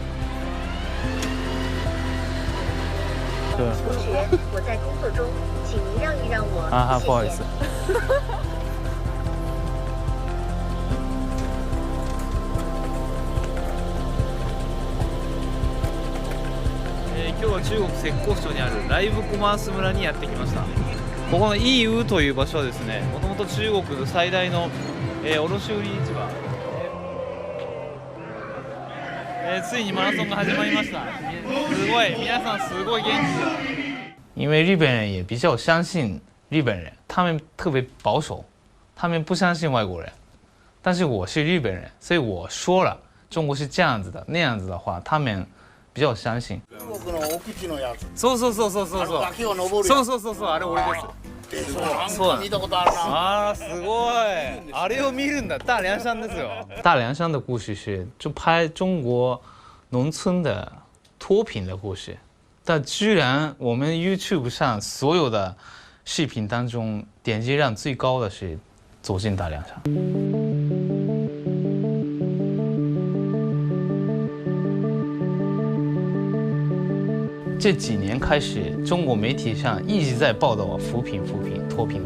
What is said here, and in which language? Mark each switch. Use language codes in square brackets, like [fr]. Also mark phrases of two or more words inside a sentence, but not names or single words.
[zh] 同学，我在工作中，请您让一让我。不好意思。 [ja] 今日は中国浙江省にあるライブコマース村にやってきました。ここのYeuxという場所はですね、もともと中国の最大の、卸売市場、ついにマラソンが始まりました。すごい、皆さんすごい元気的。 [zh] 因为日本人也比较相信日本人，他们特别保守，他们不相信外国人。但是我是日本人，所以我说了中国是这样子的那样子的话，他们比较相信。 [ja] そうそうそうそうそうそう。そうそうそうそう、あれ俺です。そう見たことあるな。啊，すごい。あれを見るんだ。大凉山ですよ。 [zh] 大凉山的故事是就拍中国农村的脱贫的故事，但居然我们 YouTube 上所有的视频当中点击量最高的是走进大凉山。这几年开始，中国媒体上一直在报道扶贫、脱贫。